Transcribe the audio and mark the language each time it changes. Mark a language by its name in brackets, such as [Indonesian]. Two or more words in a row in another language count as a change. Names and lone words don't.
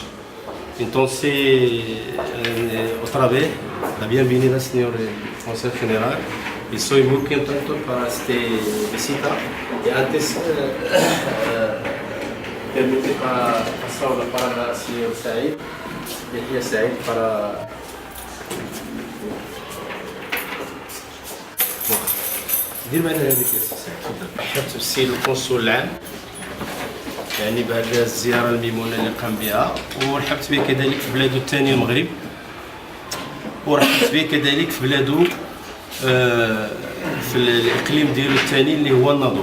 [Spanish] Entonces, otra vez, la bienvenida, señor Consejo General, y soy muy contento para esta visita. Y antes, permite para pasar la palabra al señor Said, Yahya Said, para... [Arabic] دير معنا هذيك رحبت بالسيد القنصل العام يعني بهذه الزياره الميمونه اللي قام بها، ورحبت به كذلك في بلادو الثاني المغرب، ورحبت به كذلك في بلادو في الاقليم ديالو الثاني اللي هو الناظور.